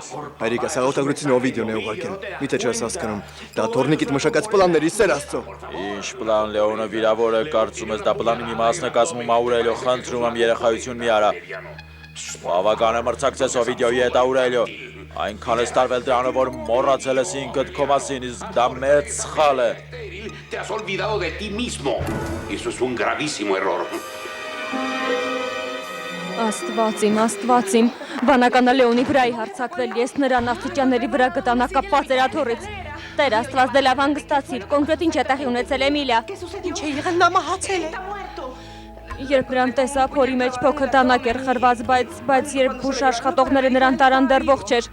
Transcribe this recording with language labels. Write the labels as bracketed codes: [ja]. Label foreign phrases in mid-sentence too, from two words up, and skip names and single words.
[hy] Հայրիկ, այս հաղորդագրությունը Օվիդիոն է ուղարկել։ Միթե չես հասկանում։ Դա թորնիկիդ մշակած պլանների Սեր Աստծո։ Ինչ պլան Լեոնը վիրավոր է, կարծում ես դա պլանի մի մասն է կազմում Աուրելիո, խնդրում եմ երեխայություն մի արա։ Բավական է մրցակցես Օվիդիոյի հետ Աուրելիո։ Այնքան ես տարվել դրանով, որ մոռացել ես ինքդ քո մասին, իսկ դա մեծ սխալ է։ [es] Te has olvidado de ti mismo. Eso es un gravísimo error. [hy] Աստված իմ, վանականը Լեոնի վրա է հարձակվել, ես նրան աստիճանների վրա գտա, նա կապված էր աթոռից։ Տեր Աստված դե լավ հանգստացիր, կոնկրետ ինչ է տեղի ունեցել Էմիլիա։ Ինչ է եղել, նա մահացել է։ Երբ նրան տեսա, փորի մեջ փոքր դանակ էր խրված, բայց երբ բուժ աշխատողները նրան տարան դեռ ողջ էր։